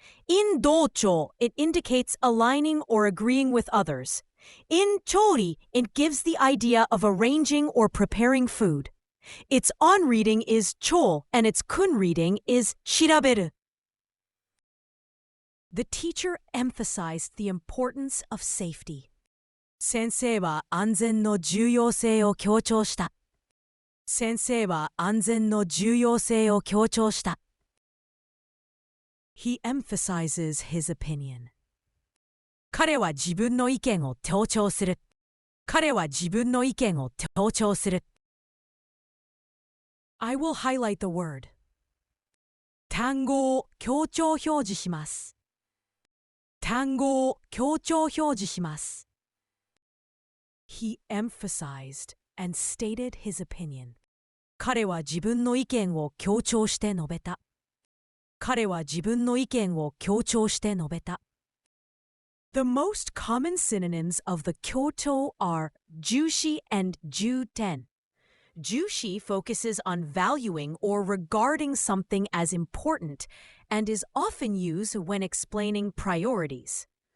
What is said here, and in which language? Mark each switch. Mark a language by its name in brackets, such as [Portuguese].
[English] In docho, it indicates aligning or agreeing with others. In chori, it gives the idea of arranging or preparing food. Its on reading is cho, and its kun reading is shiraberu. The teacher emphasized the importance of safety. [Japanese] 先生は安全の重要性を強調した。先生は安全の重要性を強調した。 [English] He emphasizes his opinion. [Japanese] 彼は自分の意見を強調する。彼は自分の意見を強調する。 [English] I will highlight the word. [Japanese] 単語を強調表示します。単語を強調表示します。 [English] He emphasized and stated his opinion. [Japanese] 彼は自分の意見を強調して述べた。彼は自分の意見を強調して述べた。 [English] The most common synonyms of the kyoto are jushi and juten. Jushi focuses on valuing or regarding something as important and is often used when explaining priorities.